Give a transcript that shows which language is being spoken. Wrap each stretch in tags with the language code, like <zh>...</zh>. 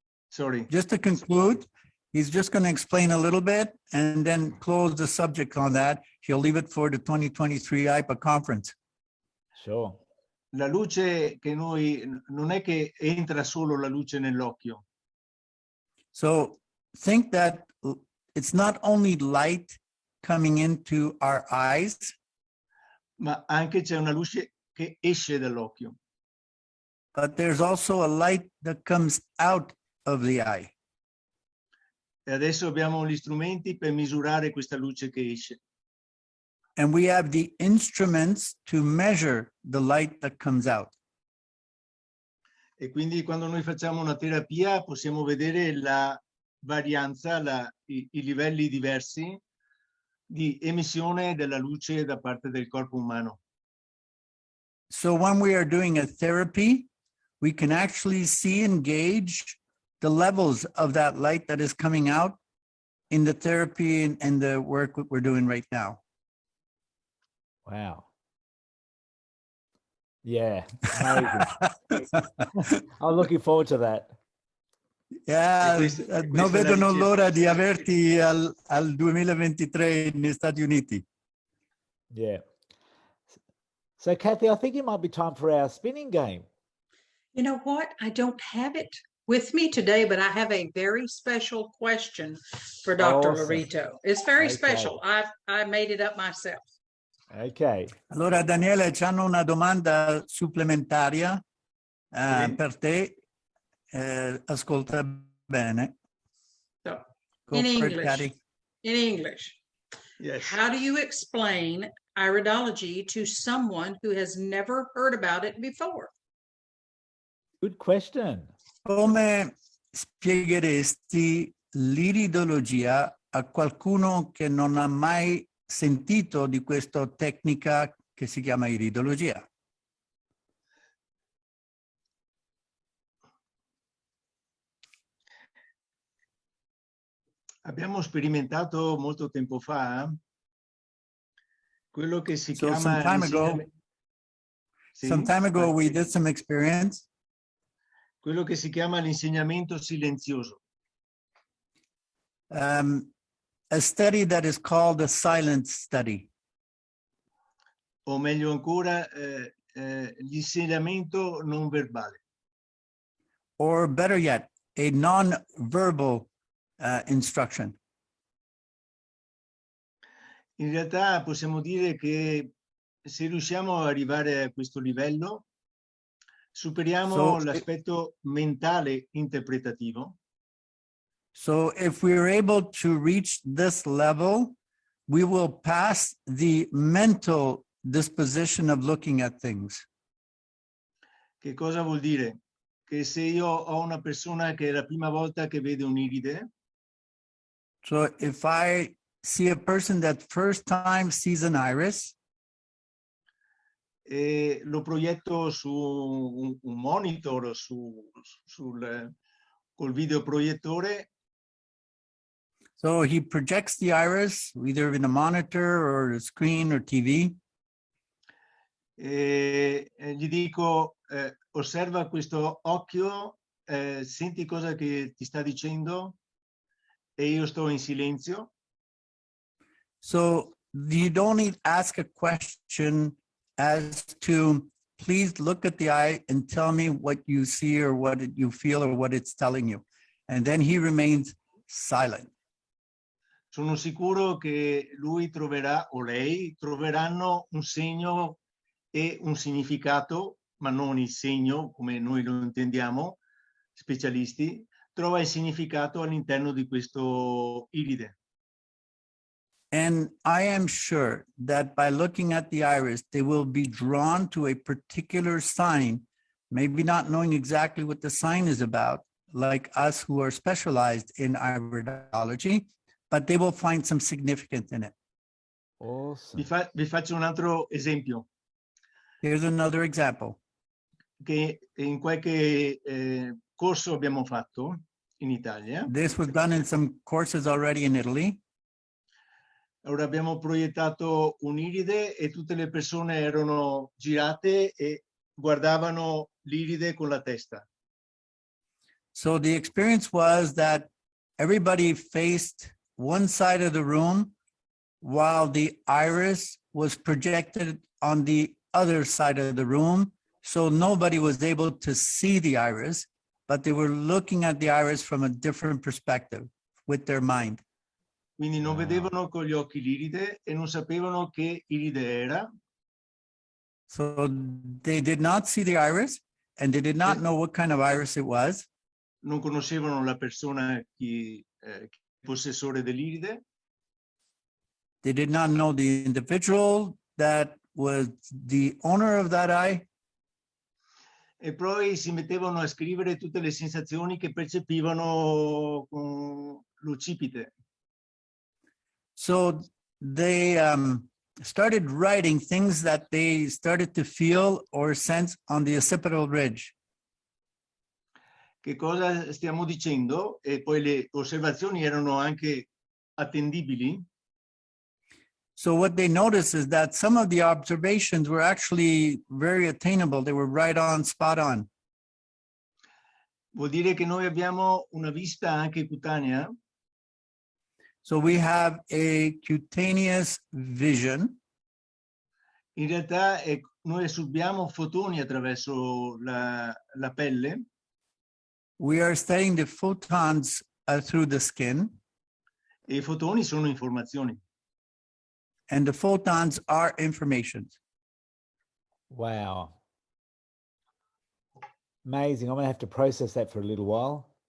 <en>So just to conclude, he's just going to explain a little bit and then close the subject on that. He'll leave it for the 2023 AIPA conference. Sure.</en> <it>La luce che noi, non è che entra solo la luce nell'occhio.</it> <en>So think that it's not only light coming into our eyes,</en> <it>ma anche c'è una luce che esce dall'occhio.</it> <en>But there's also a light that comes out of the eye.</en> <it>E adesso abbiamo gli strumenti per misurare questa luce che esce.</it> <en>And we have the instruments to measure the light that comes out.</en> <it>E quindi quando noi facciamo una terapia possiamo vedere la varianza, i livelli diversi di emissione della luce da parte del corpo umano.</it> <en>So when we are doing a therapy, we can actually see and gauge the levels of that light that is coming out in the therapy and the work that we're doing right now. Wow. Yeah, amazing. I'm looking forward to that. Yeah,</en> <it>questa non è la vedono ricerca. l'ora di averti al 2023 negli Stati Uniti.</it> <en>Yeah. So, Kathy, I think it might be time for our spinning game. You know what? I don't have it with me today, but I have a very special question for Dr.</en> <it>Lo</it> <en>Awesome. Rito. It's very Okay. special. I made it up myself. Okay.</en> <it>Allora, Daniele, c'hanno una domanda supplementaria Sì. per te. Ascolta bene.</it> <en>So, Go in for it, English, Patty. in English, Yes. how do you explain iridology to someone who has never heard about it before? Good question.</en> <it>Come spiegheresti l'iridologia a qualcuno che non ha mai sentito di questa tecnica che si chiama iridologia? Abbiamo sperimentato molto tempo fa quello che si</it> <en>So</en> <it>chiama</it> <en>some time ago we did some experience.</en> <it>quello che si chiama l'insegnamento silenzioso.</it> <en>A study that is called a silent study,</en> <it>O meglio ancora, l'insegnamento non verbale.</it> <en>or better yet, a non-verbal instruction.</en> <it>In realtà possiamo dire che se riusciamo ad arrivare a questo livello, superiamo l'aspetto mentale interpretativo.</it> <en>So if we're able to reach this level, we will pass the mental disposition of looking at things.</en> <it>Che cosa vuol dire? Che se io ho una persona che è la prima volta che vede un'iride,</it> <en>So if I see a person that first time sees an iris,</en> <it>e lo proietto su un monitor, col videoproiettore,</it> <en>so he projects the iris either in a monitor or a screen or TV.</en> <it>e gli dico, osserva questo occhio, senti cosa che ti sta dicendo, e io sto in silenzio.</it> <en>So you don't need to ask a question as to, please look at the eye and tell me what you see or what you feel or what it's telling you. And then he remains silent.</en> <it>Sono sicuro che lui troverà, o lei, troveranno un segno e un significato, ma non il segno come noi lo intendiamo, specialisti, trova il significato all'interno di questo iride.</it> <en>And I am sure that by looking at the iris, they will be drawn to a particular sign, maybe not knowing exactly what the sign is about, like us who are specialized in iridology, but they will find some significance in it. Awesome.</en> <it>Vi faccio un altro esempio.</it> <en>Here's another example.</en> <it>Che in qualche corso abbiamo fatto in Italia.</it> <en>This was done in some courses already in Italy.</en> <it>Allora abbiamo proiettato un'iride e tutte le persone erano girate e guardavano l'iride con la testa.</it> <en>So the experience was that everybody faced one side of the room while the iris was projected on the other side of the room. So nobody was able to see the iris, but they were looking at the iris from a different perspective with their mind.</en> <it>Quindi non vedevano con gli occhi l'iride e non sapevano che iride era.</it> <en>So they did not see the iris and they did not know what kind of iris it was.</en> <it>Non conoscevano la persona, chi possessore dell'iride.</it> <en>They did not know the individual that was the owner of that eye.</en> <it>E poi si mettevano a scrivere tutte le sensazioni che percepivano con l'occipite.</it> <en>So they started writing things that they started to feel or sense on the occipital ridge.</en> <it>Che cosa stiamo dicendo? E poi le osservazioni erano anche attendibili.</it> <en>So what they noticed is that some of the observations were actually very attainable. They were right on, spot on.</en> <it>Vuol dire che noi abbiamo una vista anche cutanea.</it> <en>So we have a cutaneous vision.</en> <it>In realtà noi assorbiamo fotoni attraverso la pelle.</it> <en>We are studying the photons through the skin.</en> <it>E i fotoni sono informazioni.</it> <en>And the photons are information. Wow. Amazing. I'm going to have to process that for a little while.</en>